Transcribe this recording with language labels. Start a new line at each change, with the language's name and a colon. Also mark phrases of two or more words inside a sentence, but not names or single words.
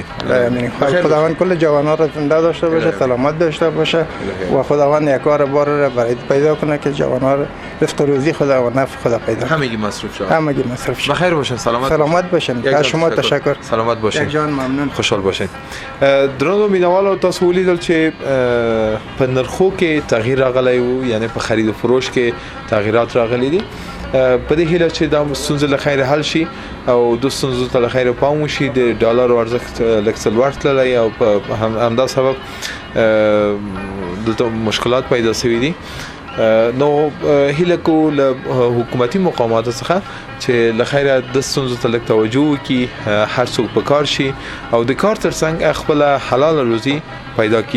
Persian: خداوند کل جوانان را زنده داشته باشه، سلامت داشته باشه و خداوند یک کار بار را برای پیدا کنه که جوانان رزق روزی خدا و نفع خدا پیدا کنه. همگی مصرف شود. همگی مصرف شود. بخیر باشین، سلامت باشین. از شما تشکر. سلامت باشین. یک جان ممنون. خوشحال باشین.
Pashto: درنو مینوالو تاسو ولیدل چې په نرخو کې تغییر راغلی و، یعنی په خرید و فروش کې تغییرات راغلي دي. په دې هیله چې دا ستونزې له خیره حل شي او د ستونزو ته له خیره پام وشي. د ډالر ارزښت لږ څه لوړ تللی او په همدا سبب دلته مشکلات پیدا شوي دي. نو هیله کو له حکومتي مقاماتو څخه چې له خیره د ستونزو ته لږ توجه وکړي، هر څوک په کار شي او د کار ترڅنګ خپله حلاله روزي پیدا کی.